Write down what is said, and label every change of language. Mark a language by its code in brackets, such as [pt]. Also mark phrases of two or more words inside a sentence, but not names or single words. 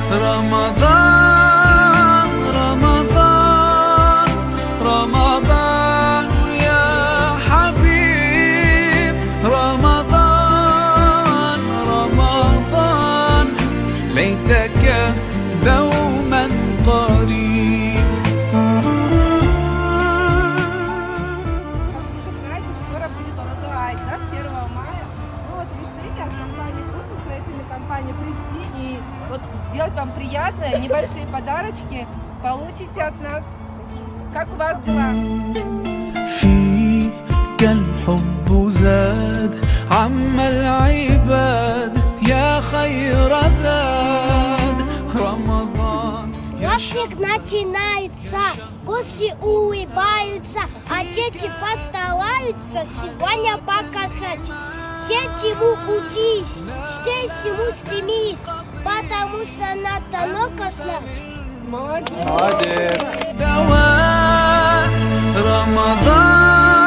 [ar] رمضان رمضان رمضان يا حبيب، رمضان رمضان ليتك دوما قريب. [ru] Знаете, скоро будет Золотой Ай, да, 1 мая. Ну вот решили от компании «Вкусно», строительной компании, прийти и вот сделать вам приятное, небольшие подарочки получите от нас. Как у вас дела? [ar] فيك الحب زاد عم العباد يا خير زاد. رمضان [ru] Праздник начинается, гости улыбаются, а дети постараются сегодня показать. Всему учись, всему стремись, потому что надо много знать. Молодец. Молодец. [ar] دواء. رمضان